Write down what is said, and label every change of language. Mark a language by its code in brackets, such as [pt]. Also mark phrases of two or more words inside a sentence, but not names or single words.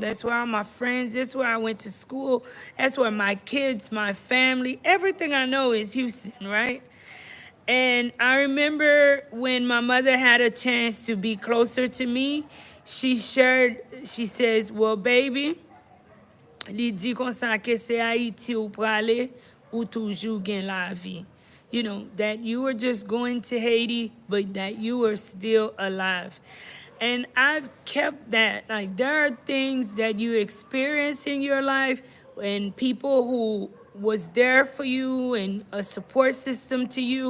[en] That's where all my friends, that's where I went to school. That's where my kids, my family, everything I know is Houston, right? And I remember when my mother had a chance to be closer to me, she says, well, baby, [ht] li di kon sa ke se Haiti ou prale ou toujou gen la vie. [en] You know, that you were just going to Haiti, but that you were still alive. And I've kept that. Like, there are things that you experience in your life and people who was there for you and a support system to you.